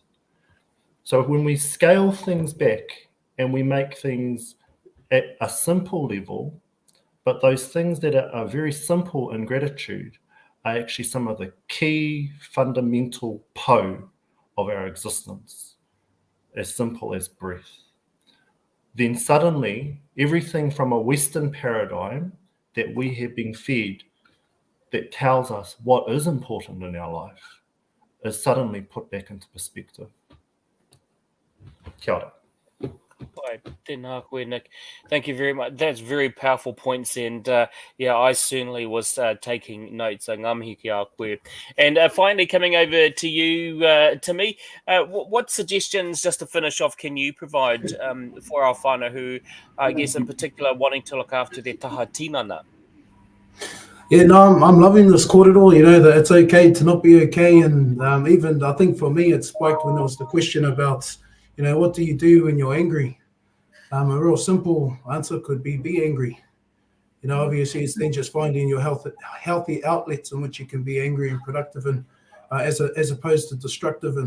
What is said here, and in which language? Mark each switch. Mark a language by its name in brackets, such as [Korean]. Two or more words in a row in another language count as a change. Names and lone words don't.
[English] So when we scale things back and we make things at a simple level, but those things that are very simple in gratitude are actually some of the key fundamental po of our existence, as simple as breath. Then suddenly everything from a Western paradigm that we have been fed that tells us what is important in our life is suddenly put back into perspective. [Māori] Kia ora. Right, tēnā koe, [English] Nick. Thank you very much. That's very powerful points, and yeah, I certainly was taking notes. [Māori] Ngā mihi ki a koe. [English] And finally, coming over to you, Timmy, what suggestions, just to finish off, can you provide for our whānau who, I guess, in particular, wanting to look after their [Māori] taha tinana? [English] Yeah, no, I'm loving this kōrero, that it's okay to not be okay. And even, I think for me, it spiked when there was the question about, what do you do when you're angry? A real simple answer could be angry. Obviously, it's then just finding your healthy outlets in which you can be angry and productive in, as opposed to destructive in.